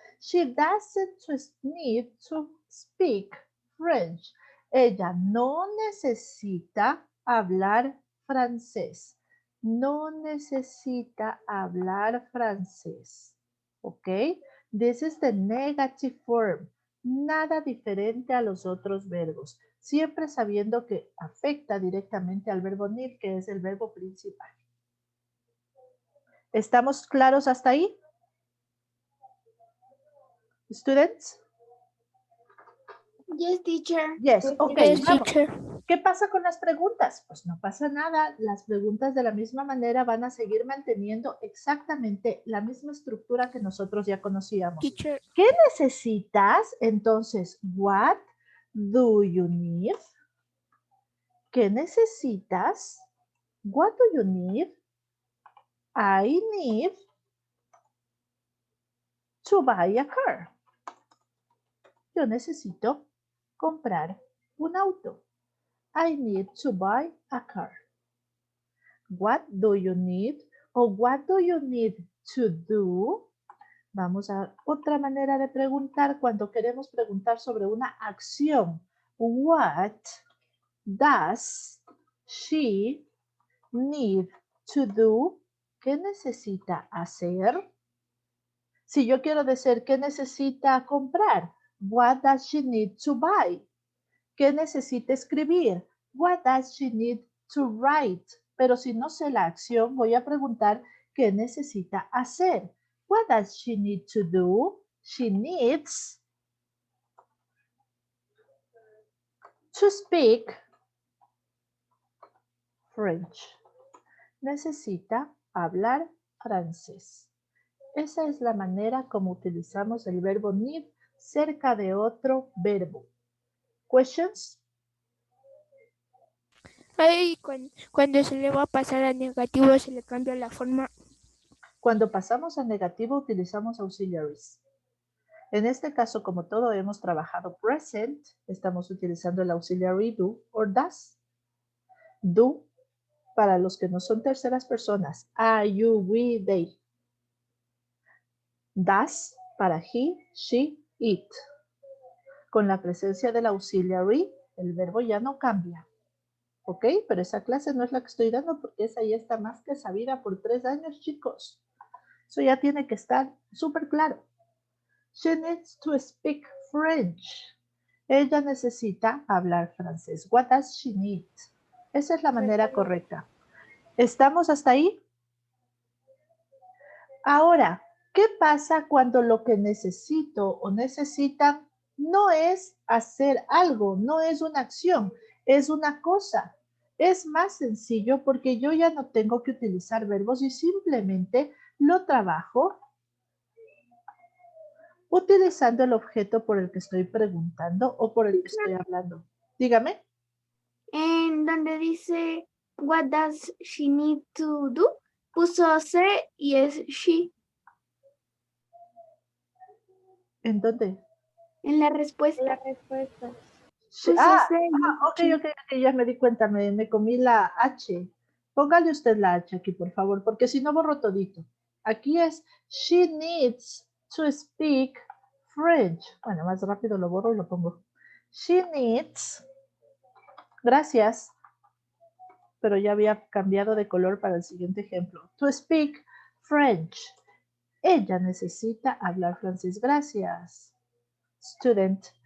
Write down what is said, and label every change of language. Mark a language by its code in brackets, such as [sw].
[en] She doesn't need to speak French. [es] Ella no necesita hablar francés. No necesita hablar francés. ¿Ok? [en] This is the negative form. [es] Nada diferente a los otros verbos. Siempre sabiendo que afecta directamente al verbo need, que es el verbo principal. ¿Estamos claros hasta ahí? [en] Students? Yes, teacher. Yes, ok, Yes, [es] vamos. [en] teacher. [es] ¿Qué pasa con las preguntas? Pues no pasa nada. Las preguntas de la misma manera van a seguir manteniendo exactamente la misma estructura que nosotros ya conocíamos. [en] Teacher, [es] ¿Qué necesitas? Entonces, [en] what do you need? [es] ¿Qué necesitas? [en] What do you need? I need to buy a car. [es] Yo necesito comprar un auto. [en] I need to buy a car. What do you need? [es] O [en] what do you need to do? [es] Vamos a otra manera de preguntar cuando queremos preguntar sobre una acción. [en] What does she need to do? [es] ¿Qué necesita hacer? Si yo quiero decir ¿qué necesita comprar? [en] What does she need to buy? [es] ¿Qué necesita escribir? [en] What does she need to write? [es] Pero si no sé la acción, voy a preguntar ¿qué necesita hacer? [en] What does she need to do? She needs to speak French. [es] Necesita hablar francés. Esa es la manera como utilizamos el verbo need cerca de otro verbo. [en] Questions? [es] ay, cuando se le va a pasar a negativo se le cambia la forma. Cuando pasamos a negativo utilizamos auxiliaries. En este caso, como todo hemos trabajado present, estamos utilizando el auxiliary do or does. Do para los que no son terceras personas. [en] I, you, we, they. Does para he, she, it. [es] Con la presencia del auxiliary, el verbo ya no cambia. ¿Ok? Pero esa clase no es la que estoy dando porque esa ya está más que sabida por 3 años, chicos. Eso ya tiene que estar súper claro. [en] She needs to speak French. [es] Ella necesita hablar francés. [en] What does she need? [es] Esa es la manera correcta. ¿Estamos hasta ahí? Ahora, ¿qué pasa cuando lo que necesito o necesitan no es hacer algo, no es una acción, es una cosa? Es más sencillo porque yo ya no tengo que utilizar verbos y simplemente lo trabajo utilizando el objeto por el que estoy preguntando o por el que estoy hablando. Dígame. En donde dice, [en] what does she need to do? [es] Puso se y es she. ¿En dónde? En la respuesta. La respuesta. Puso Ah, se y ok, ya me di cuenta, me comí la H. Póngale usted la H aquí, por favor, porque si no borro todito. Aquí es, [en] she needs to speak French. [es] Bueno, más rápido lo borro y lo pongo. [en] She needs, [es] gracias, pero ya había cambiado de color para el siguiente ejemplo. [en] To speak French. [es] Ella necesita hablar francés. Gracias. Student.